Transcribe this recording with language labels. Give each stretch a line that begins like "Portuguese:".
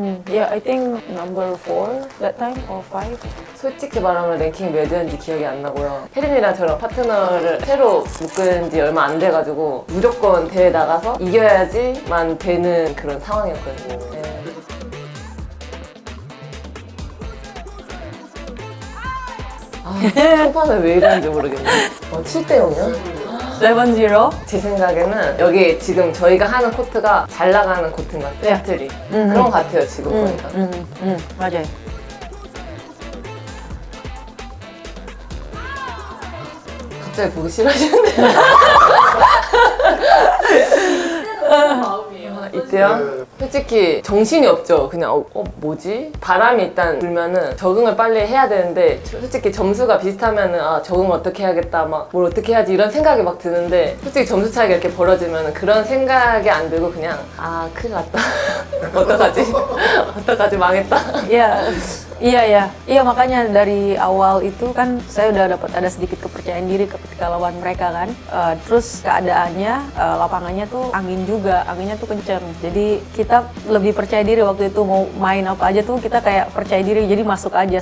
English: Yeah, I think number 4 that time or 5.
Korean: 솔직히 말하면 랭킹 몇 위였는지 기억이 안 나고요. 혜린이랑 저랑 파트너를 새로 묶은 지 얼마 안 돼가지고 무조건 대회 나가서 이겨야지만 되는 그런 상황이었거든요. 네. 초반에 왜 이러는지 모르겠네. 7대 0이요? 7-0. 제 생각에는 여기 지금 저희가 하는 코트가 잘 나가는 코트인 것 같아요. 셔틀이. 그런 것 같아요, 지금 보니까. 맞아요. 갑자기 보기 싫어지는데. 이때요? 솔직히 정신이 없죠. 그냥 뭐지? 바람이 일단 불면은 적응을 빨리 해야 되는데 솔직히 점수가 비슷하면은 적응 어떻게 해야겠다 막 뭘 어떻게 해야지 이런 생각이 막 드는데 솔직히 점수 차이가 이렇게 벌어지면은 그런 생각이 안 들고 그냥 큰일 났다. 어떡하지? 어떡하지? 망했다.
English: Yeah,
Indonesian: Iya makanya dari awal itu kan saya udah dapat ada sedikit kepercayaan diri ketika lawan mereka kan. Terus keadaannya lapangannya tuh anginnya tuh kenceng. Jadi kita lebih percaya diri waktu itu mau main apa aja tuh kita kayak percaya diri jadi masuk aja.